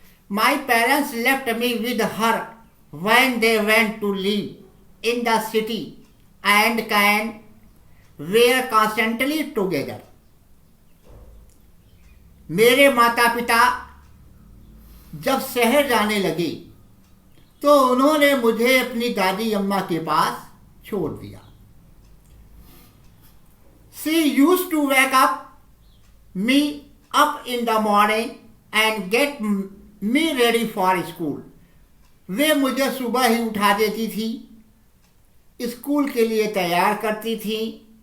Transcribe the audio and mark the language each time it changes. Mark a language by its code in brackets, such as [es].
[en] My parents left me with her when they went to live in the city and can were constantly together. [hi] मेरे माता पिता जब शहर जाने लगे तो उन्होंने मुझे अपनी दादी अम्मा के पास छोड़ दिया। [en] She used to wake me up in the morning and get me ready for school. [hi] वे मुझे सुबह ही उठा देती थी, स्कूल के लिए तैयार करती थी।